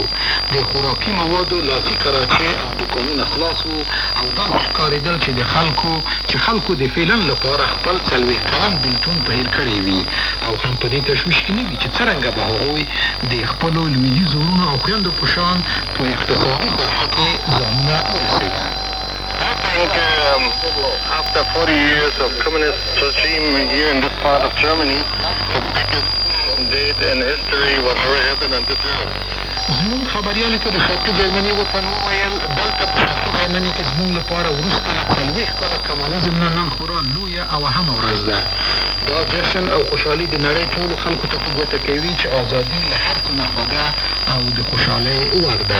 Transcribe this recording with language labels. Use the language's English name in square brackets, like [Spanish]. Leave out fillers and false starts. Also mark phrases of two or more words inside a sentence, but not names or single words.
[Pashto] د خوراکي موادو لاسي کراچۍ او دوکانونه خلاص وو او داسې ښکارېدل چې خلکو د فعلن لپاره خپل 40 کلن بېلتون په هېر کړی وي او هم په دې تشویش کې نه وي چې څرنګه به هغوی د خپلو لویدیځو وروڼو او خویندو په شان په اقتصادي ساحه کې ځانونه ورسوي. [English] I think after 40 years of communist regime here in this part of Germany, the biggest date in history whatever happened on this earth. [Pashto] زموږ خبریالو ته د شرقي جرمني وطن وویل دلته په شرقي جرمني کې زموږ لپاره وروسته له 40 کاله کمونیزم نه نن خورا لویه او اهمه ورځ ده. دا جشن او خوشحالي د نړۍ ټولو خلکو ته په ګوته کوي چې ازادي له هر څه نه خوږه او د خوشحالۍ وړ ده.